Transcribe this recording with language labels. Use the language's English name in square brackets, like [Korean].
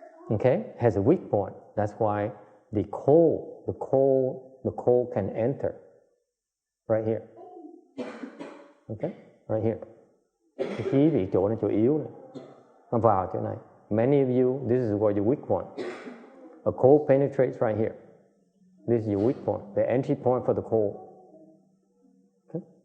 [English] Okay, has a weak point. That's why the cold can enter right here. Okay, right here. [Vietnamese] Cái khí vị chỗ này chỗ yếu này, nó vào chỗ này. [English] Many of you, this is where your weak point. A cold penetrates right here. This is your weak point, the entry point for the cold. Okay?